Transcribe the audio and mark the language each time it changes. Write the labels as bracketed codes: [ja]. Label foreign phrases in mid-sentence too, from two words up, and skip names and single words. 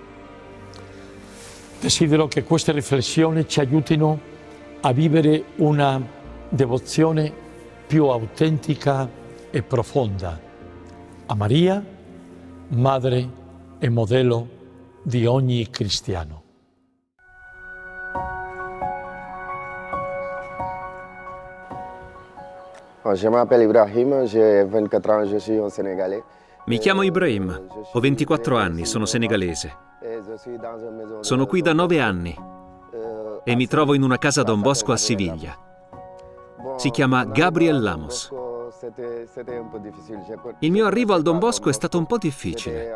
[it] Desidero che queste riflessioni ci aiutino a vivere una devozione più autentica e profonda a Maria, madre e modello di ogni cristiano. [fr] Je m'appelle Ibrahim, j'ai 24 ans, je suis un Sénégalais. [it] Mi chiamo Ibrahim, ho 24 anni, sono senegalese. Sono qui da 9 anni e mi trovo in una casa Don Bosco a Siviglia. Si chiama Gabriel Lamos. Il mio arrivo al Don Bosco è stato un po' difficile.